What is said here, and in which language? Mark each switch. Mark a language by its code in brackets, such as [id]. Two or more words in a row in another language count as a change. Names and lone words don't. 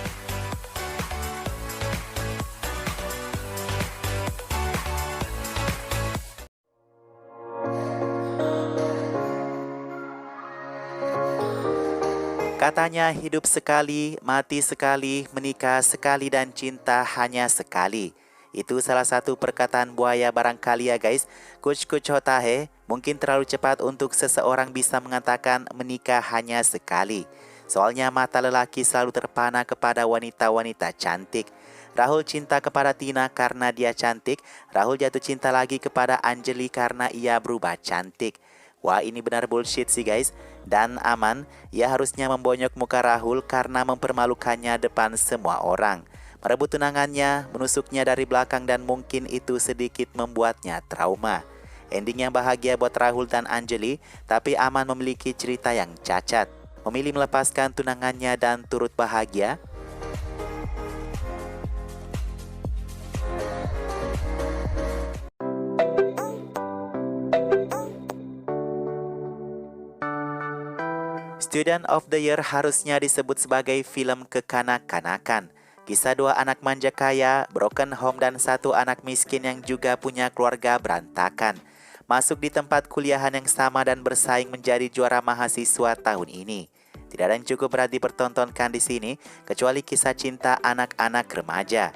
[id] Katanya hidup sekali, mati sekali, menikah sekali dan cinta hanya sekali. Itu salah satu perkataan buaya barangkali ya guys. Kuch kuch hota hai, mungkin terlalu cepat untuk seseorang bisa mengatakan menikah hanya sekali. Soalnya mata lelaki selalu terpana kepada wanita-wanita cantik. Rahul cinta kepada Tina karena dia cantik. Rahul jatuh cinta lagi kepada Anjali karena ia berubah cantik. Wah, ini benar bullshit sih guys. Dan Aman, ia harusnya membonyok muka Rahul karena mempermalukannya depan semua orang. Merebut tunangannya, menusuknya dari belakang dan mungkin itu sedikit membuatnya trauma. Ending yang bahagia buat Rahul dan Anjali, tapi Aman memiliki cerita yang cacat. Memilih melepaskan tunangannya dan turut bahagia. Student of the Year harusnya disebut sebagai film kekanak-kanakan. Kisah dua anak manja kaya, [en] broken home [id] dan satu anak miskin yang juga punya keluarga berantakan. Masuk di tempat kuliahan yang sama dan bersaing menjadi juara mahasiswa tahun ini. Tidak ada yang cukup berat dipertontonkan di sini, kecuali kisah cinta anak-anak remaja.